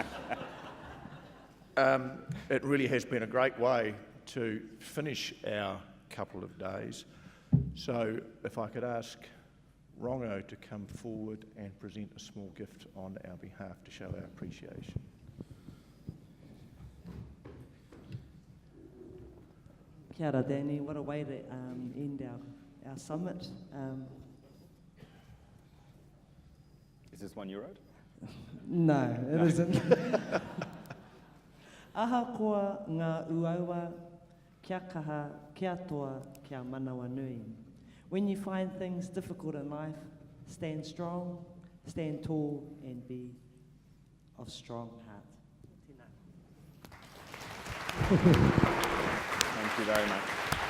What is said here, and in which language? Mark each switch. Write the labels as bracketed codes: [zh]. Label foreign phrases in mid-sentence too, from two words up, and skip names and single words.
[en] It really has been a great way to finish our couple of days. So if I could ask Rongo to come forward and present a small gift on our behalf to show our appreciation. [mi] Kia ora, Danny. [en] What a way to end our summit. Is this one you wrote? No, it isn't. [mi] Ahakoa ngā uaua, kia kaha, kia toa, kia manawa nui. [en] When you find things difficult in life, stand strong, stand tall, and be of strong heart. Thank you very much.